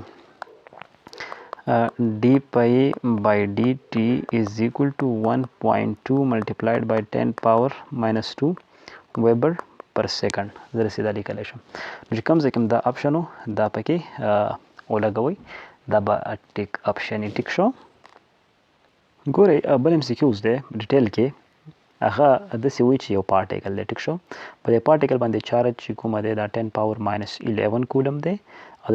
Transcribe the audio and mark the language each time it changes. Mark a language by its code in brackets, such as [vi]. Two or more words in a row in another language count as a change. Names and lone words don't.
[en] d pi by dt is equal to 1.2 multiplied by 10 power minus 2 Weber per second [ps] زه رسیدا لیکلی شم نو چې کوم ځای کې دا اپشن و دا پکې ولګوئ دا به ټیک اپشن یې ټیک شو ګورئ بل ام سی کیوز دی ډیټیل کې هغه داسې وایي چې یو پارټیکل دی ټیک شو په دې پارټیکل باندې چارج چې کومه دی دا [en] 10 power minus 11 coulomb [ps] دی او د